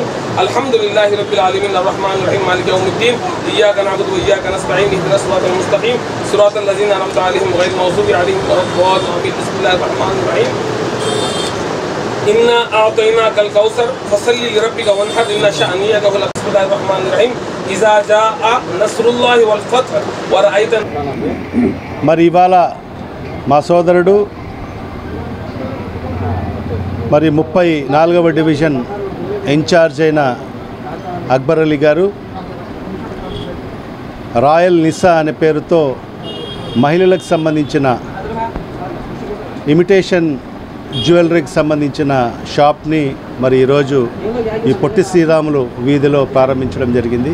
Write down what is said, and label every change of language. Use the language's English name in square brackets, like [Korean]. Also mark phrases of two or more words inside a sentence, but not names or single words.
[Arabic] الحمد لله رب العالمين الرحمن الرحيم مالك يوم الدين إياك نعبد وإياك نستعين اهدنا الصراط المستقيم صراط الذين أنعمت عليهم غير المغضوب عليهم ولا الضالين آمين. بسم الله الرحمن الرحيم. إنا أعطيناك الكوثر فصل لربك وانحر إن شأنيك هو الأبتر. بسم الله الرحمن الرحيم. إذا جاء نصر الله والفتح ورأيت. [Telugu] మరి ఇవాళ మా సోదరుడు మరి 34వ డివిజన్ ఇన్ఛార్జ్ అయిన అక్బర్ అలీ గారు రాయల్ నిసా అనే పేరుతో మహిళలకు సంబంధించిన [English] imitation jewellery [Telugu] సంబంధించిన షాప్ని మరి ఈరోజు ఈ పొట్టి శ్రీరాములు వీధిలో ప్రారంభించడం జరిగింది.